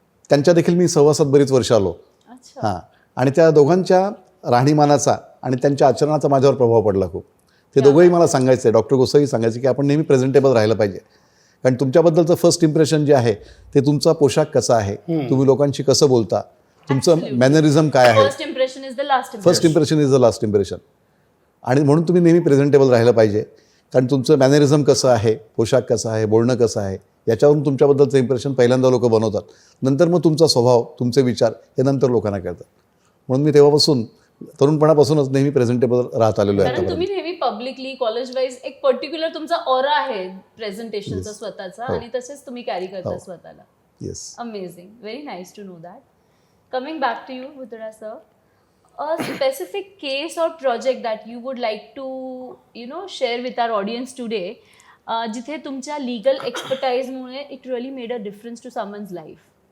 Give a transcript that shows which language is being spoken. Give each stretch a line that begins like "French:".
Marathi: त्यांच्या देखील मी सहवासात बरीच वर्ष आलो. हां, आणि त्या दोघांच्या राहणीमानाचा आणि त्यांच्या आचरणाचा माझ्यावर प्रभाव पडला खूप. ते दोघंही मला सांगायचे, डॉक्टर गोसावी सांगायचे की आपण नेहमी प्रेझेंटेबल राहिलं पाहिजे, कारण तुमच्याबद्दलचं फर्स्ट इम्प्रेशन जे आहे ते तुमचा पोशाख कसा आहे, तुम्ही लोकांशी कसं बोलता, तुमचं मॅनरिझम काय आहे.
English: First impression is the last first impression is the last impression.
Marathi: आणि म्हणून तुम्ही नेहमी प्रेझेंटेबल राहिलं पाहिजे, कारण तुमचं मॅनरिझम कसं आहे, पोशाख कसा आहे, बोलणं कसं आहे, याच्यावरून तुमच्याबद्दलचं इम्प्रेशन पहिल्यांदा लोक बनवतात. नंतर मग तुमचा स्वभाव, तुमचे विचार हे नंतर लोकांना कळतात. म्हणून मी तेव्हापासून तरुणपणापासूनच नेहमी प्रेझेंटेबल राहत आलेलो आहे. कारण तुम्ही नेहमी पब्लिकली कॉलेज वाईज एक पर्टिक्युलर तुमचा ऑरा आहे प्रेझेंटेशनचा स्वतःचा, आणि तसेच तुम्ही कॅरी करता स्वतःला.
English: Yes. Amazing. Very nice to know that. Coming back to you, Bhutada sir, a specific case or project that you would like to, share with our audience today,
Marathi: जिथे तुमच्या legal expertise मुळे
English: it really made a difference to someone's life.